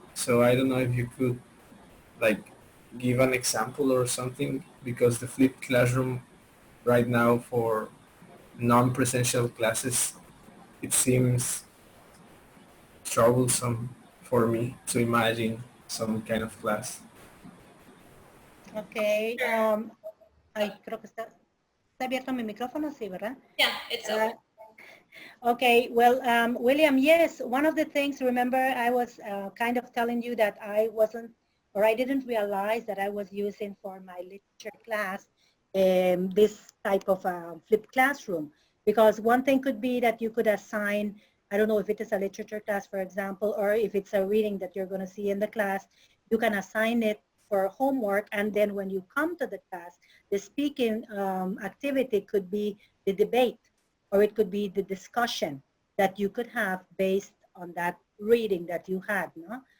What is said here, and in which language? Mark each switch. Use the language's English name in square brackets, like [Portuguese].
[English] So I don't know if you could like give an example or something, because the flipped classroom right now for non-presential classes, it seems troublesome for me to imagine some kind of class. Okay. [Spanish] Ay, creo que está abierto mi micrófono, sí, ¿verdad? [English] Yeah, it's open. Okay, well, William, yes, one of the things, remember, I was kind of telling you that I wasn't, or I didn't realize that I was using for my literature class this type of flipped classroom. Because one thing could be that you could assign, I don't know if it is a literature class, for example, or if it's a reading that you're going to see in the class, you can assign it for homework, and then when you come to the class, the speaking activity could be the debate, or it could be the discussion that you could have based on that reading that you had. No?